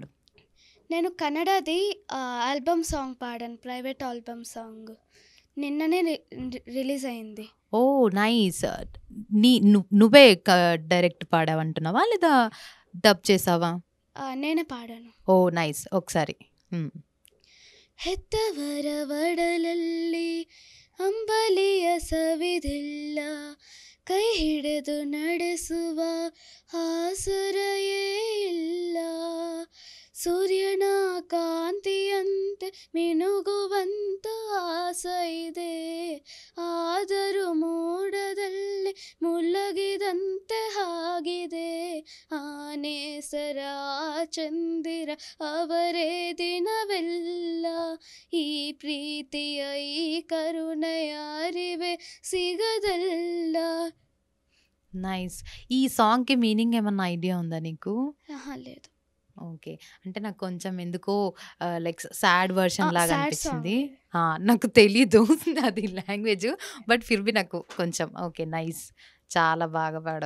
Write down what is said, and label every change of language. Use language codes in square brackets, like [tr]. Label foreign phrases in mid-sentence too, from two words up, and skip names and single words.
[te] నేను కన్నడది [en] album song [te] పాడాను. [en] private album song. [te] నిన్ననే రిలీజ్ అయింది. ఓహ్! నైస్. నువ్వే డైరెక్ట్ పాడావంటున్నావా? లేదా డబ్ చేసావా? నేనే పాడాను. ఓహ్! నైస్. ఒకసారి. హ్మ్. [kn] ಹೆತ್ತವರ ಒಡಲಲ್ಲಿ ಅಂಬಲಿಯ ಸವಿದಿಲ್ಲ ಕೈ ಹಿಡಿದು ನಡೆಸುವ ಆಸರೆಯೇ ಇಲ್ಲ ಸೂರ್ಯನ ಕಾಂತಿಯಂತೆ ಮಿನುಗುವಂತ ಆಸೆ ಇದೆ ಆದರೂ ಮೋಡದಲ್ಲಿ ಮುಳುಗಿದಂತೆ ಆಗಿದೆ ಆನೇಸರ ಚಂದಿರ ಅವರೇ ದಿನವೆಲ್ಲ ಈ ಪ್ರೀತಿಯ ಈ ಕರುಣೆಯ ಅರಿವೆ ಸಿಗದಲ್ಲ. [te] నైస్. ఈ సాంగ్‌కి మీనింగ్ ఏమన్నా ఐడియా ఉందా నీకు? లేదు. ఓకే. అంటే నాకు కొంచెం ఎందుకో [en] like sad version [te] లాగా [en] sad song [te] అనిపించింది. నాకు తెలీదు అది లాంగ్వేజ్. బట్ [hi] फिर भी [te] నాకు కొంచెం ఓకే. నైస్. చాలా బాగా పాడావు.